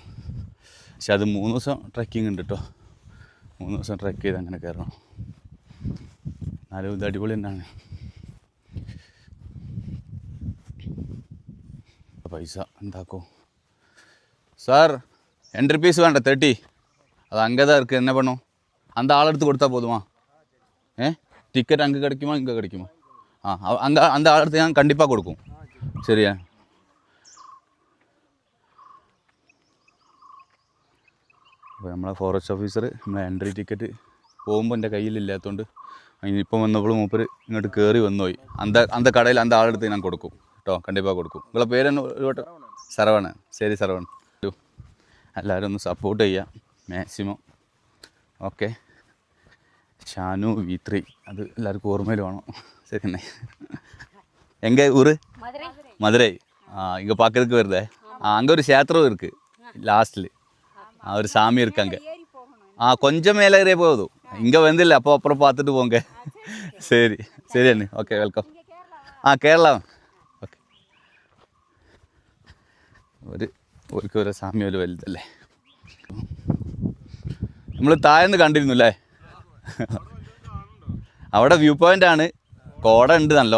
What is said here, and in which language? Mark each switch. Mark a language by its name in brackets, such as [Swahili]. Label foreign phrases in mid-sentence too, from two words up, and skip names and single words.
[Malayalam] പക്ഷെ അത് 3 ദിവസം ട്രക്കിങ് ഉണ്ട് കേട്ടോ. 3 ദിവസം ട്രക്ക് ചെയ്ത് അങ്ങനെ കയറണം. എന്നാലും ഇത് അടിപൊളി തന്നെയാണ്. പൈസ എന്താക്കോ സാർ? എൻട്രി ഫീസ് വേണ്ട 30. [Tamil] அது அங்கே தான் இருக்குது. என்ன பண்ணும்? அந்த ஆள் எடுத்து கொடுத்தா போதுமா? டிக்கெட் அங்கே கிடைக்குமா இங்கே கிடைக்குமா? அங்கே அந்த ஆள் எடுத்து நான் கண்டிப்பாக கொடுக்கும். சரியா? [Malayalam] അപ്പോൾ നമ്മളെ ഫോറസ്റ്റ് ഓഫീസർ നമ്മളെ എൻട്രി ടിക്കറ്റ് പോകുമ്പോൾ എൻ്റെ കയ്യിലില്ലാത്തതുകൊണ്ട് ഇപ്പം വന്നപ്പോൾ മൂപ്പർ ഇങ്ങോട്ട് കയറി വന്നുപോയി. அந்த കടയിൽ அந்த ആൾ എടുത്ത് ഞാൻ കൊടുക്കും കേട്ടോ. കണ്ടിപ്പാக കൊടുക്കും. നിങ്ങളെ പേരെന്നെ ഒരു വട്ടം? സരവണ്. ശരി സരവൺ. എല്ലാവരും ഒന്ന് സപ്പോർട്ട് ചെയ്യുക മാക്സിമം. ഓക്കെ. [Tamil] ஷானு V3 அது எல்லாருக்கும் ஓர்மையில் வேணும். சரிண்ணே. எங்கே ஊர்? மதுரை. இங்கே பார்க்கறதுக்கு வருதே. அங்கே ஒரு சேத்திரம் இருக்குது லாஸ்ட்டில். ஒரு சாமி இருக்காங்க. கொஞ்சம் மேலே ஏறியே போதும். இங்கே வந்தில்லை. அப்புறம் பார்த்துட்டு போங்க. சரி சரி அண்ணே. ஓகே, வெல்கம். [Malayalam] കേരള. ഓക്കെ. ഒരു സാമി ഒരു വലുതല്ലേ. നമ്മൾ താഴെന്ന് കണ്ടിരുന്നു അല്ലേ? അവിടെ വ്യൂ പോയിൻ്റാണ്. കോട ഉണ്ട് നല്ലോ.